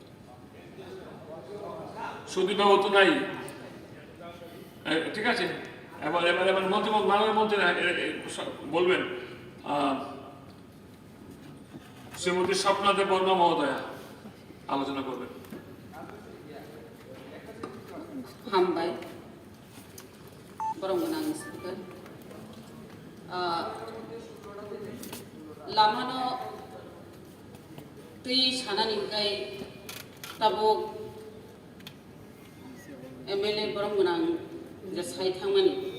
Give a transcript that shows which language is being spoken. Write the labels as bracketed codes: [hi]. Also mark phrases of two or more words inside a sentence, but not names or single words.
[bn] সুদীপবাবু তো নাই, ঠিক আছে, এবার মন্ত্রী মাননীয় মন্ত্রী বলবেন। শ্রীমতী স্বপ্নাদেব বর্মা মহোদয়া আলোচনা করবেন। [trp] हामबाय बरं गोनां स्पिकार लामानो दै सानानिफ्राय ताबुक MLA बरं गोनां जे सायथांमानि